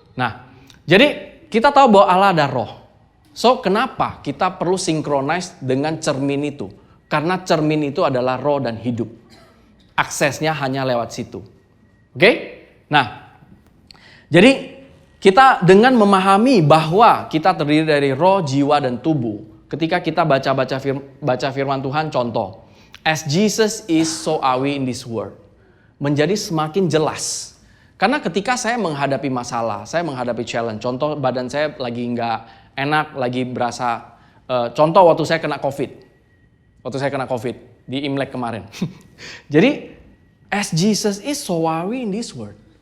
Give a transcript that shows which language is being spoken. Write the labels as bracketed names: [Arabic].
[Indonesian] Nah, jadi kita tahu bahwa Allah ada roh. So, kenapa kita perlu synchronize dengan cermin itu? Karena cermin itu adalah roh dan hidup. Aksesnya hanya lewat situ. Oke? Nah, jadi kita dengan memahami bahwa kita terdiri dari roh, jiwa, dan tubuh. Ketika kita baca firman Tuhan, contoh. [English] As Jesus is, so are we in this world. [Indonesian] Menjadi semakin jelas. Karena ketika saya menghadapi masalah, saya menghadapi challenge. Contoh badan saya lagi nggak enak, lagi berasa. Contoh waktu saya kena COVID. Waktu saya kena COVID di Imlek kemarin. Jadi, [English] as Jesus is, so are we in this world.